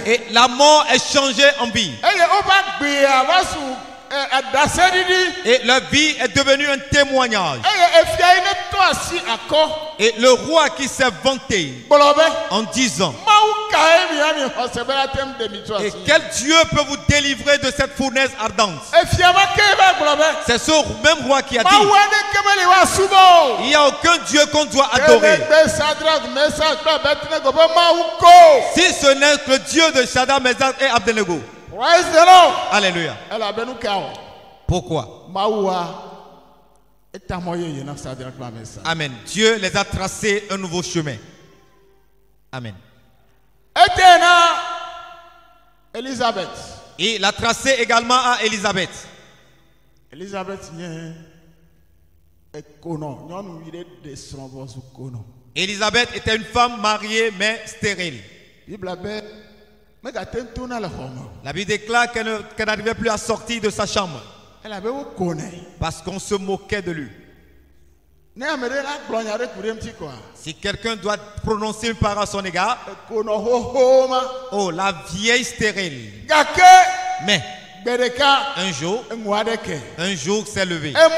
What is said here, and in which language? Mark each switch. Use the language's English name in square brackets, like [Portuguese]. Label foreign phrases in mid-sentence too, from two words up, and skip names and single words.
[French] Et la mort est changée en vie. [Ewe] Eye woƒe agbea va su daseɖiɖi. [French] Et leur vie est devenue un témoignage. [Ewe] Eye efia yi ne tɔ asi akɔ. [French] Et le roi qui s'est vanté [Ewe] Gblɔ be. [French] en disant, [Ewe] Mawu kae mi xɔse be ate ŋu de mi tso [French] et [Ewe] asi. [French] quel Dieu peut vous délivrer de cette fournaise ardente? [Ewe] Efia ma ke va gblɔ be. [French] C'est ce même roi qui a [Ewe] Mawu [French] dit, [Ewe] aɖeke meli woasubɔ o. [French] il n'y a aucun Dieu qu'on doit adorer. [Ewe] Kelegbe Sadrak Mesak kple Abednego be Mawu ko. [French] Si ce n'est que le Dieu de Shadrach, Meshach et Abednego. [English] Praise the Lord. [French] Alléluia. [Ewe] Elabenu ka o. [French] Pourquoi? [Ewe] Mawua eta mɔ yeye na Sadrak kple Mesak. Amen. [French] Dieu les a tracé un nouveau chemin. Amen. [Ewe] Ete na Elizabeth. [French] Il a tracé également à Élisabeth. [Ewe] Elizabeth nye ekonɔ nyɔnuvi ɖe de srɔ̃vɔ su konɔ. [French] Élisabeth était une femme mariée mais stérile. [Ewe] Bibla be megate ŋu tona le xɔ me o. [French] La Bible déclare qu'elle n'arrivait plus à sortir de sa chambre [Ewe] Elabe wo konɛ. [French] parce qu'on se moquait de lui. Si quelqu'un doit prononcer une parole à son égard, oh, la vieille stérile. Mais un jour s'est levé.